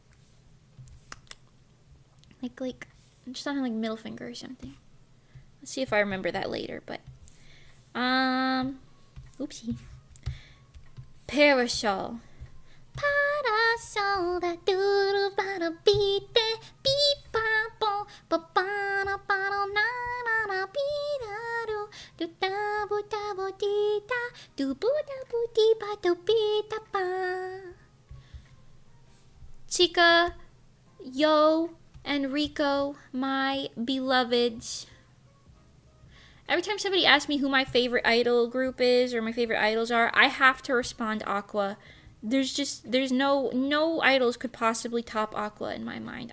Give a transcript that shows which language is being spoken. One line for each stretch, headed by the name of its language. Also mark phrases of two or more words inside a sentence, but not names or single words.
English: Like, just on her, like, middle finger or something. Let's see if I remember that later, but... Oopsie. Parasol. Parasol. parasol that doodle bada beat beep ba bo ba ba da ba da na na na beep da do da bo da bo dee da do bo da bo dee ba do beep da ba. Chica, Yo, and Rico, my beloveds. Every time somebody asks me who my favorite idol group is or my favorite idols are, I have to respond Aqua. There's no idols could possibly top Aqua in my mind.